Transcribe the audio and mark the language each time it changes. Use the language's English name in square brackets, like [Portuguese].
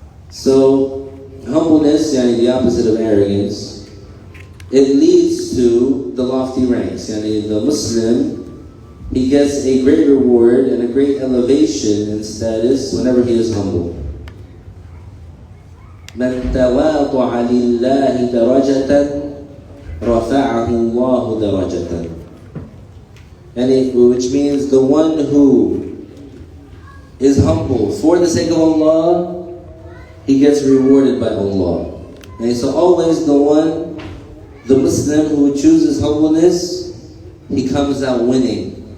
[English] So, humbleness, the opposite of arrogance, it leads to the lofty ranks. The Muslim, he gets a great reward and a great elevation in status whenever he is humble. [Arabic] من تواضع لله درجة رفعه الله درجة. [English] Which means the one who is humble for the sake of Allah, he gets rewarded by Allah. And so always the Muslim who chooses humbleness, he comes out winning.